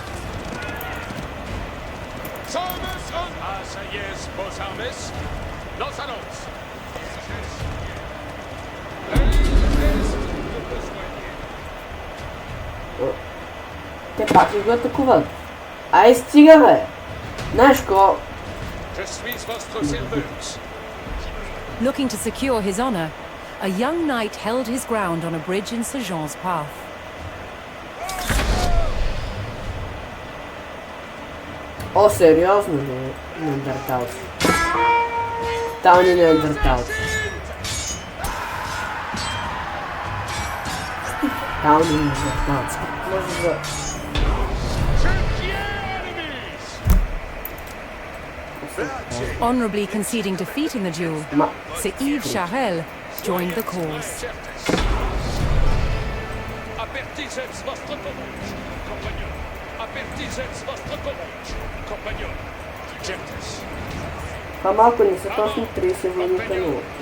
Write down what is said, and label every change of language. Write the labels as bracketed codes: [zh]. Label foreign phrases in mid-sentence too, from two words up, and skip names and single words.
[bg] Те пак ли го атакуват? Ай, стига, бе! Знаеш ко? [en] Looking to secure his honor, a young knight held his ground on a bridge in Sir Jean's path. [bg] О, сериозно ли? Неандерталци. Тотални неандерталци. Тотални неандерталци. Може да... [en] Honorably conceding defeat in the duel, Sir Yves Charel joined the cause. [bg] Това малко не са точно 30 войните, но...